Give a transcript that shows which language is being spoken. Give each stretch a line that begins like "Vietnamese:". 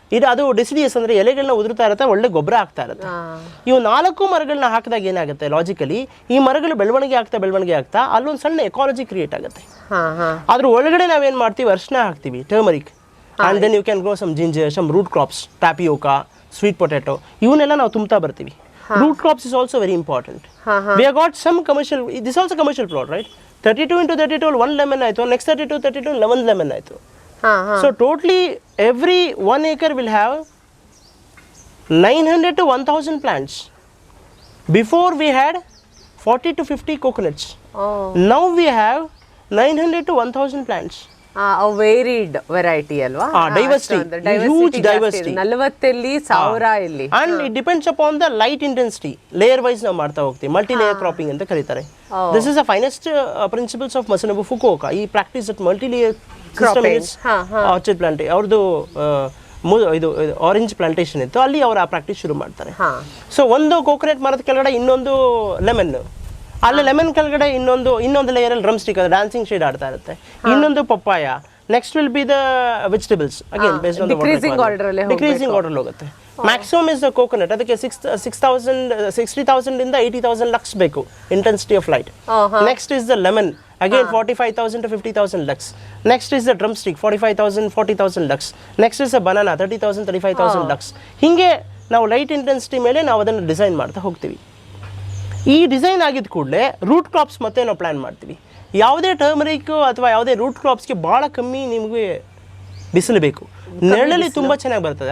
Kannada: ಅದು ಡಿಸಿಡಿಯಸ್ ಅಂದರೆ ಎಲೆಗಳನ್ನ ಉದುರ್ತಾ ಇರುತ್ತೆ, ಒಳ್ಳೆ ಗೊಬ್ಬರ ಆಗ್ತಾ ಇರುತ್ತೆ. ಇವು 4 ಮರಗಳನ್ನ ಹಾಕಿದಾಗ ಏನಾಗುತ್ತೆ, ಲಾಜಿಕಲಿ ಈ ಮರಗಳು ಬೆಳವಣಿಗೆ ಆಗ್ತಾ ಅಲ್ಲೊಂದು ಸಣ್ಣ ಎಕಾಲಜಿ ಕ್ರಿಯೇಟ್ ಆಗುತ್ತೆ. ಅದ್ರ ಒಳಗಡೆ ನಾವೇನು ಮಾಡ್ತೀವಿ, ಅರ್ಶಿನ ಹಾಕ್ತೀವಿ, turmeric,
English: and then you can grow some ginger, some root crops,
Kannada: tapioca, sweet potato, ಇವನ್ನೆಲ್ಲ ನಾವು ತುಂಬ್ತಾ ಬರ್ತೀವಿ.
English: Root crops is also very important. We have got some commercial, this is also commercial plot, right? 32 into 32, 1 lemon ಆಯಿತು, next 32, 11 lemon ಆಯಿತು. So totally every 1 acre will have 900 to 1000 plants. Before we had 40 to 50 coconuts. Now we have 900 to 1000 plants.
Kannada: Varied variety ಅಲ್ವಾ,
English: huge diversity.
Kannada: 40 1000 ಇಲ್ಲಿ.
English: And it depends upon the light intensity.
Kannada: Layer wise ನಾವು ಮಾಡ್ತಾ ಹೋಗ್ತೀವಿ, multi layer cropping ಅಂತ ಕರೀತಾರೆ.
English: This is the finest principles of Masanobu Fukuoka. ಈ practice at multi layer system is orchard plant.
Kannada: ಅವ್ರದ್ದು ಇದು ಆರೆಂಜ್ ಪ್ಲಾಂಟೇಶನ್ ಇತ್ತು, ಅಲ್ಲಿ ಅವರು ಆ ಪ್ರಾಕ್ಟೀಸ್ ಶುರು ಮಾಡ್ತಾರೆ. ಸೊ ಒಂದು ಕೋಕೋನಟ್ ಮರದ ಕೆಳಗಡೆ ಇನ್ನೊಂದು ಲೆಮನ್, ಅಲ್ಲಿ ಲೆಮನ್ ಕೆಳಗಡೆ ಇನ್ನೊಂದು ಲೇಯರ್ ಅಲ್ಲಿ ಡ್ರಮ್ ಸ್ಟಿಕ್, ಅದು ಡ್ಯಾನ್ಸಿಂಗ್ ಶೇಡ್ ಆಡ್ತಾ ಇರುತ್ತೆ.
English: ಇನ್ನೊಂದು papaya, next will be the vegetables, again based on the decreasing order ಹೋಗುತ್ತೆ. Maximum is the coconut,
Kannada: ಅದಕ್ಕೆ 60,000 ಇಂದ 80,000 ಲಕ್ಸ್ ಬೇಕು
English: Intensity of light. Next is the lemon, again 45,000 to 50,000 lux. Next is the drumstick, 45,000 40,000 lux. Next is a banana, 30,000 35,000 lux.
Kannada: ಹಿಂಗೆ ನಾವು light intensity ಮೇಲೆ ನಾವು ಅದನ್ನು design ಮಾಡ್ತಾ ಹೋಗ್ತೀವಿ. ಈ ಡಿಸೈನ್ ಆಗಿದ ಕೂಡಲೇ ರೂಟ್ ಕ್ರಾಪ್ಸ್ ಮತ್ತೆ ನಾವು ಪ್ಲಾನ್ ಮಾಡ್ತೀವಿ. ಯಾವುದೇ ಟರ್ಮರಿಕ್ ಅಥವಾ ಯಾವುದೇ ರೂಟ್ ಕ್ರಾಪ್ಸ್ಗೆ ಭಾಳ ಕಮ್ಮಿ ನಿಮಗೆ ಬಿಸಿಲು ಬೇಕು, ನೆರಳಲ್ಲಿ ತುಂಬ ಚೆನ್ನಾಗಿ ಬರ್ತದೆ.